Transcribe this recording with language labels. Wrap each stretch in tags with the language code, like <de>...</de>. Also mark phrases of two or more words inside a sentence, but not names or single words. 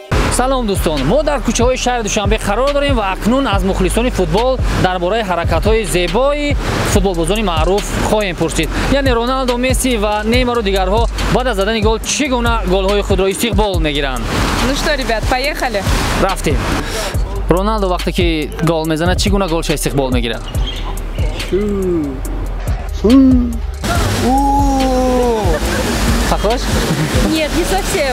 <tg>салом дӯстон, мо дар кӯчаҳои шаҳри Душанбе қарор дорем ва акнун аз мухлисони футбол дар бораи ҳаракатҳои зебои футболбозони маъруф хоҳем пурсид. Яъне Роналдо, Месси ва Неймару дигарҳо баъд аз задани гол чӣ гуна голҳои худро истиқбол мегиранд?</tg> <ru>Ну что, ребят, поехали.</ru> <tg>Рафтем. Роналдо вақте ки гол мезанад чӣ гуна голша истиқбол мегирад?</tg> <ru>Похож? Нет, не совсем.</ru>